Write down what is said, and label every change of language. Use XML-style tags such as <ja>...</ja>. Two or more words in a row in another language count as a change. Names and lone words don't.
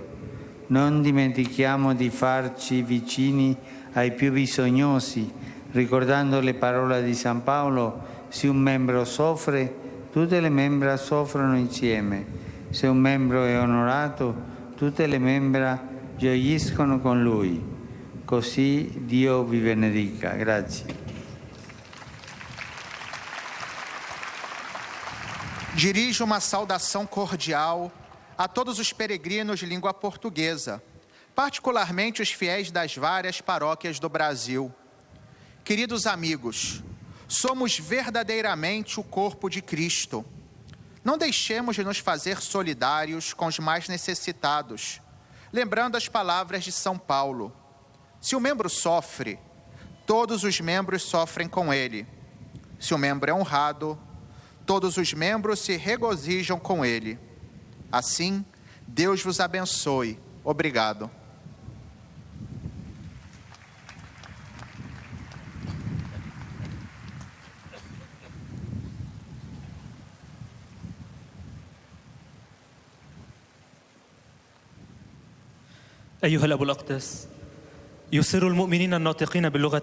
<it>Non dimentichiamo di farci vicini ai più bisognosi, ricordando le parole di San Paolo: se un membro soffre, tutte le membra soffrono insieme. Se un membro è onorato, tutte le membra gioiscono con lui. Così Dio vi benedica. Grazie.</it> <pt>Dirijo uma saudação cordial a todos os peregrinos de língua portuguesa, particularmente os fiéis das várias paróquias do Brasil. Queridos amigos, somos verdadeiramente o corpo de Cristo. Não deixemos de nos fazer solidários com os mais necessitados, lembrando as palavras de São Paulo. Se o membro sofre, todos os membros sofrem com ele. Se o membro é honrado, todos os membros se regozijam com ele. Assim, Deus vos abençoe. Obrigado.</pt> <ar>أيها الأب الأقدس، يسر المؤمنين الناطقين باللغة</ar>